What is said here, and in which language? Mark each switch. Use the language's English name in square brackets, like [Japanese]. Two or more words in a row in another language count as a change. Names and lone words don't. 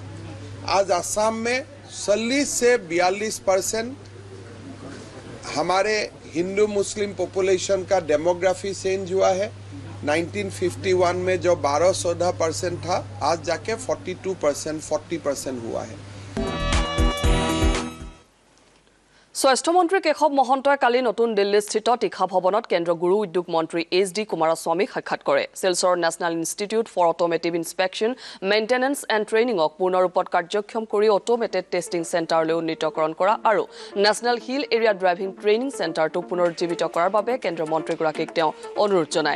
[Hindi] आज असम में 40 से 42% हमारे हिंदू मुस्लिम पॉपुलेशन का [English] demography change [Hindi] हुआ है। 1951 में जो 12-14% था आज जाके 42%, 40% हुआ है। [Assamese] স্বাস্থ্যমন্ত্ৰী কেশৱ মহন্তই কালি নতুন দিল্লীস্থিত তীখা ভৱনত কেন্দ্ৰীয় গুৰু উদ্যোগ মন্ত্ৰী HD কুমাৰস্বামীক সাক্ষাৎ কৰে। শিলচৰ নেশ্যনেল ইনষ্টিটিউট ফৰ অট'মেটিভ ইনস্পেকশ্যন মেইনটেনেন্স এণ্ড ট্ৰেইনিঙক পূৰ্ণৰূপত কাৰ্যক্ষম কৰি [English] automated testing centre [Assamese] উন্নীতকৰণ কৰা আৰু নেশ্যনেল হিল এৰিয়া ড্ৰাইভিং ট্ৰেইনিং চেণ্টাৰটো পুনৰুজ্জীৱিত কৰাৰ বাবে কেন্দ্ৰীয় মন্ত্ৰীগৰাকীক তেওঁ অনুৰোধ জনায়।